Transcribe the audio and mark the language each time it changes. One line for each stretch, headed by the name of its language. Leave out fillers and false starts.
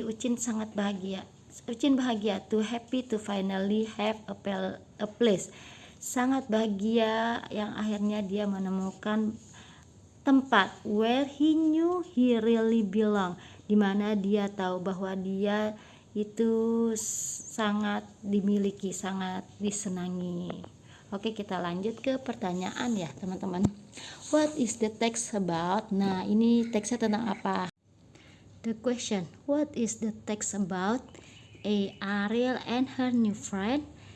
English: Urchin
Indonesian: bahagia
English: to finally have a place.
Indonesian: Sangat bahagia yang akhirnya dia menemukan tempat
English: where he knew he really belong,
Indonesian: di mana dia tahu bahwa dia itu sangat dimiliki, sangat disenangi. Oke, kita lanjut ke pertanyaan ya teman-teman.
English: What is the text about?
Indonesian: Nah, ini teksnya tentang apa?
English: The question, what is the text about? A. Ariel and her new friend.